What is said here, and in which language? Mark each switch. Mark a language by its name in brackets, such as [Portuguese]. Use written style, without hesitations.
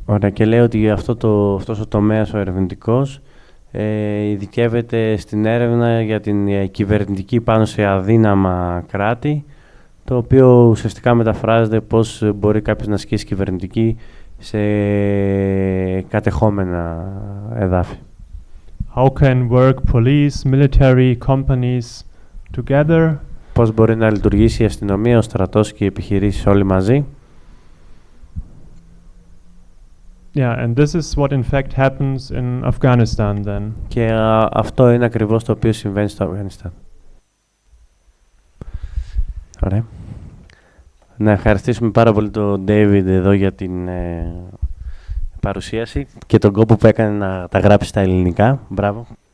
[Greek] Ωραία, και λέει ότι αυτός ο τομέας ο ερευνητικός ειδικεύεται στην έρευνα για την κυβερνητική πάνω σε αδύναμα κράτη, το οποίο ουσιαστικά μεταφράζεται πώς μπορεί κάποιος να ασκήσει κυβερνητική σε κατεχόμενα εδάφη. [English] How can work police, military, companies together? [Greek] Πώς μπορεί να λειτουργήσει η αστυνομία, ο στρατός και οι επιχειρήσεις όλοι μαζί. [English] Yeah, and this is what in fact happens in Afghanistan then. [Greek] Και αυτό είναι ακριβώς το οποίο συμβαίνει στο Αφγανιστάν. Ωραία. Να ευχαριστήσουμε πάρα πολύ τον David εδώ για την παρουσίαση και τον κόπο που έκανε να τα γράψει στα ελληνικά. Μπράβο.